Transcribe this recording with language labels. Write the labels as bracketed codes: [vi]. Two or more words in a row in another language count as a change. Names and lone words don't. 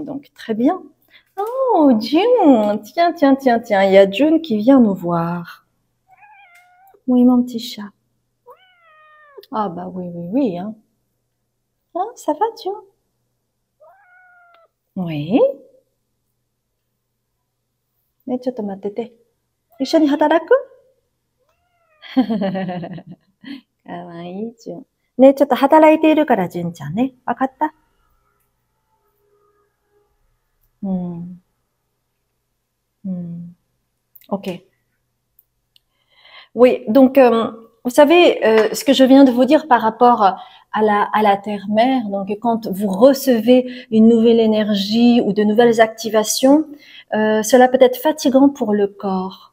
[fr] Donc, très bien. Oh, June! Tiens, tiens, tiens, tiens. Il y a June qui vient nous voir. Oui, mon petit chat. Ah, bah oui, oui, oui. Hein. Ah, ça va, June? Oui. [ja] ね、ちょっと待ってて。一緒に働く？かわいい、June。ね、ちょっと働いているから、Juneちゃんね。わかった ？Ok. [fr] Oui, donc vous savez ce que je viens de vous dire par rapport à la terre-mère. Donc quand vous recevez une nouvelle énergie ou de nouvelles activations, cela peut être fatigant pour le corps.